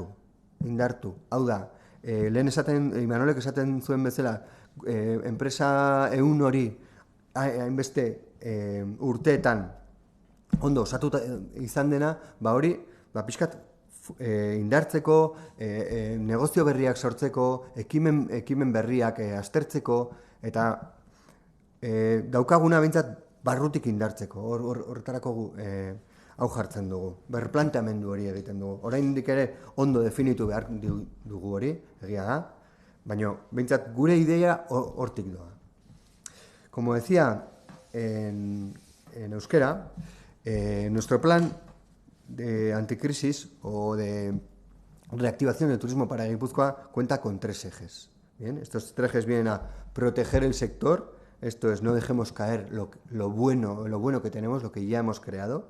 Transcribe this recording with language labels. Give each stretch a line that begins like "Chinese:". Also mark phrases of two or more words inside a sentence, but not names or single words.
Basque: Hau da, lehen Imanolek esaten zuen bezala, enpresa ehun hori hainbeste urteetan ondo osatuta izan dena, hori pixkat indartzeko, negozio berriak sortzeko, ekimen berriak aztertzeko, eta daukaguna behintzat barrutik indartzeko, horretarako hau jartzen dugu, berplanteamendu hori egiten dugu. Oraindik ere ondo definitu behar dugu hori, egia da, baina behintzat gure ideia hortik doa.
Spanish: Como decía en euskera, nuestro plan de anticrisis o de reactivación del turismo para Guipúzcoa cuenta con 3 ejes. Bien, estos 3 ejes vienen a proteger el sector, esto es, no dejemos caer lo bueno que tenemos, lo que ya hemos creado.